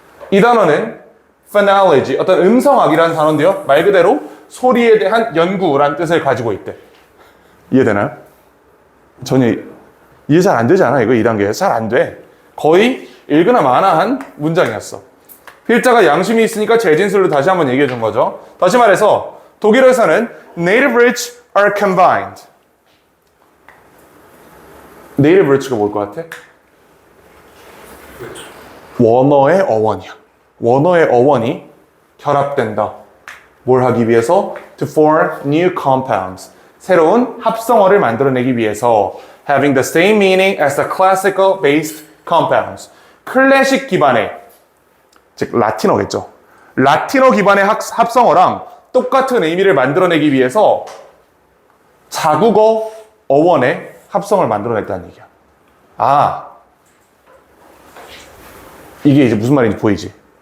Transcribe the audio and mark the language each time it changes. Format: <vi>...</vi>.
<ko>이 단어는 phonology, 어떤 음성학이라는 단어인데요. 말 그대로 소리에 대한 연구라는 뜻을 가지고 있대. 이해되나요? 전혀 이해 잘 안 되지 않아? 이거 2단계에서 잘 안 돼. 거의 읽으나 마나한 문장이었어. 필자가 양심이 있으니까 재진술로 다시 한번 얘기해 준 거죠. 다시 말해서 독일어에서는</ko> <en>native rich are combined.</en> <ko>native rich가 뭘 것 같아? 원어의 어원이야. 원어의 어원이 결합된다. 뭘 하기 위해서?</ko> <en>To form new compounds.</en> <ko>새로운 합성어를 만들어내기 위해서</ko> <en>having the same meaning as the classical based compounds.</en> <ko>클래식 기반의, 즉 라틴어겠죠. 라틴어 기반의 합성어랑 똑같은 의미를 만들어내기 위해서 자국어 어원의 합성을 만들어냈다는 얘기야. 아, 이게 이제 무슨 말인지 보이지?</ko>